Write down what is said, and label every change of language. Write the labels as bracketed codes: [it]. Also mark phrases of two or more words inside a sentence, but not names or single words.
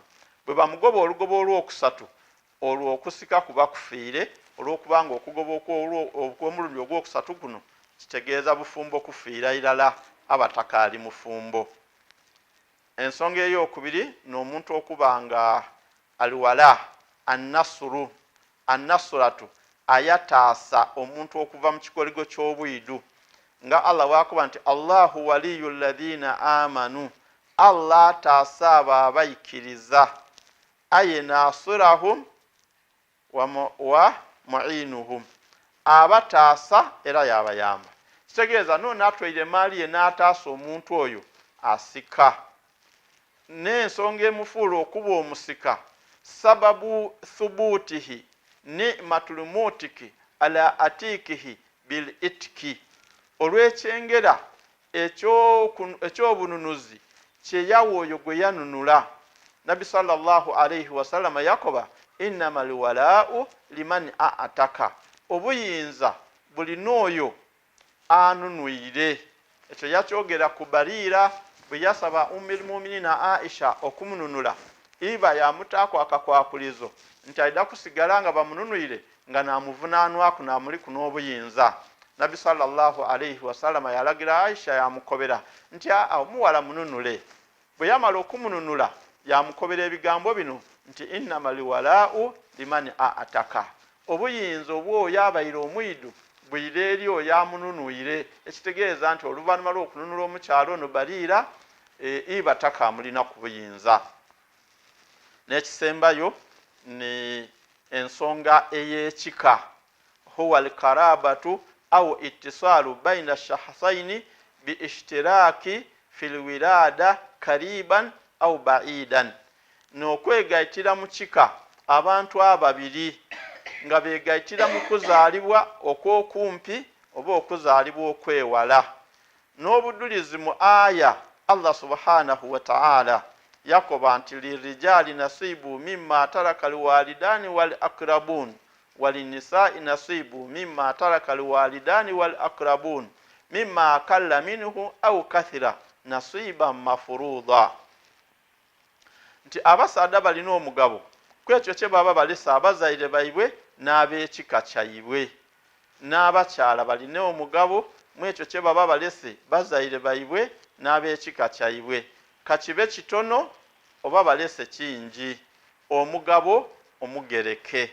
[lg] Bwe bamugoba olugobo olwokusatu olwo okusika kuba kufiire, olw'okubanga okugoba okw'omulundi ogwokusatu guno kitegeeza bufumbo kufiira irala abatakaali mufumbo. Ensonga ey'okubiri n'omuntu okuba nga aliwala annasratu ayataasa omuntu okuva mu kikoligo ky'obwidu nga Allah wakuba nti [ar] الله ولي الذين آمنوا, [lg] Allah ataasa abo abaikiriza, aye [ar] ناصرهم ومعينهم, [lg] abataasa era yabayamba. Kitegeeza no natwaire maali ye n'ataasa omuntu oyo asika. N'ensonga emufuula okuba omusika sababu [ar] ثبوته نعمة المعتق على عتيقه بالعتق, [lg] olw'ekyengera ekyobununuzi kyeyawa oyo gwe yanunula. Nabi [ar] صلى الله عليه وسلم [lg] yakoba [ar] إنما الولاء لمن أعتق, [lg] obuyinza bulina oyo anunwire. Ekyo yakyogera ku Bariira bwe yasaba Ummul Mu'minina Aisha okumununula, iba yamutaako akakwakulizo nti ayida kusigala nga bamununwire nga namuvunaanwaku namuliku n'obuyinza. Nabi [ar] صلى الله عليه وسلم [lg] yalagira Aisha yamukobera nti omuwala mununule. Bwe yamala okumununula yamukobera ebigambo bino nti [ar] إنما الولاء لمن أعتق, [lg] obuyinza obwoyo abaire omwidu bwire eri oyo amununwire. Ekitegeeza nti oluvannyuma lw'okununula omukyalo ono Bariira iba takamulina ku buyinza. N'ekisembayo ni ensonga ey'ekika, [ar] هو القرابة أو الاتصال بين شخصين بالاشتراك في الولادة قريبا أو بعيدا, [lg] n'okwegayitira mu kika abantu ababiri nga begayitira mu kuzaalibwa okw'okumpi oba okuzaalibwa okwewala. N'obudulizi mu aya Allah [ar] سبحانه وتعالى [lg] yakoba nti [ar] للرجال نصيب مما ترك الوالدان والأقربون وللنساء نصيب مما ترك الوالدان والأقربون مما قل منه أو كثر نصيبا مفروضا, [lg] nti abasaada balina omugabo kwekyo kye baba balesa abazaire baibwe n'ab'ekika kyaibwe, n'abakyala balina omugabo mwekyo kye baba balese bazaire baibwe n'ab'ekika kyaibwe, kakibe kitono oba balese kingi, omugabo omugereke.